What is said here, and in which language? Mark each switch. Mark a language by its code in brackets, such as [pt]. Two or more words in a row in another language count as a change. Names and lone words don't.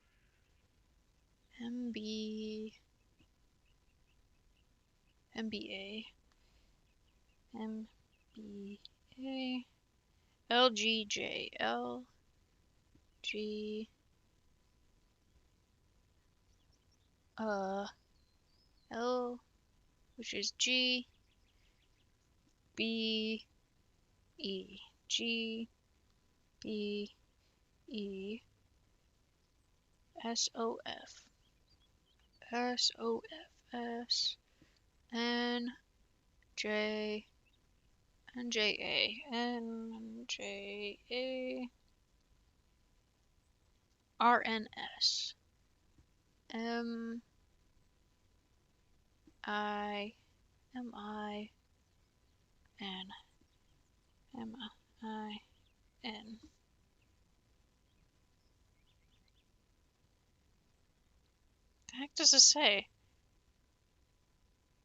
[en] M. B. M. B. A. M. B. A. L. G. J. L. G. L. Which is G. B. E. G. B. E. S. O. F. S. O. F. S. N. J. N. J. A. N. J. A. R. N. S. M. I. M. I. N. M. I. N. The heck does it say?